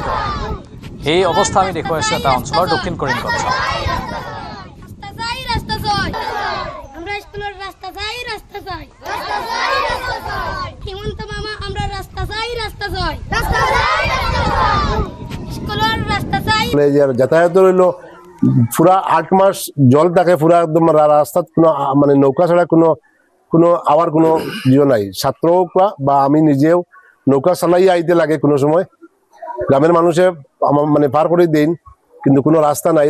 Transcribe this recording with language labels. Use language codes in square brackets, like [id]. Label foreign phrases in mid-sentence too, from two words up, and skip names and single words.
[as] এই অৱস্থা আমি দেখুৱাইছোঁ এটা অঞ্চলৰ দক্ষিণ কৰিমগঞ্জ। [syl] যাতায়াত রইল পুরা 8 মাস জল থাকে, পুরা একদম রাস্তাত কোনো মানে নৌকা ছাড়া কোনো আবার কোনো ইয়ে নাই। ছাত্র বা আমি নিজেও নৌকা চালাই আইতে লাগে, কোনো সময় গ্রামের মানুষে মানে পার করে দেন, কিন্তু কোনো রাস্তা নাই।